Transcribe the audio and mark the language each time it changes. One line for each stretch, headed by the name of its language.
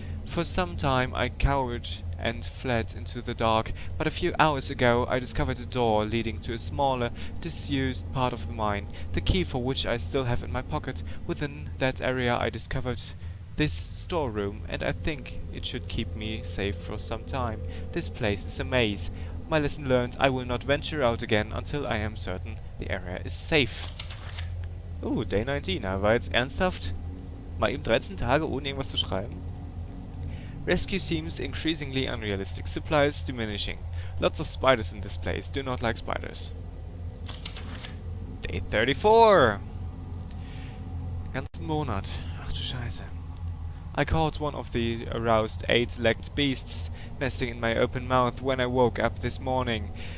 English: For some time I cowered and fled into the dark, but a few hours ago I discovered a door leading to a smaller, disused part of the mine, the key for which I still have in my pocket. Within that area I discovered this storeroom, and I think it should keep me safe for some time. This place is a maze. My lesson learned, I will not venture out again until I am certain the area is safe. Day 19.
German: Aber jetzt ernsthaft? Mal eben 13 Tage ohne irgendwas zu schreiben?
English: Rescue seems increasingly unrealistic. Supplies diminishing. Lots of spiders in this place. Do not like spiders. Day 34.
German: Ganzen Monat. Ach du Scheiße.
English: I caught one of the aroused 8-legged beasts nesting in my open mouth when I woke up this morning.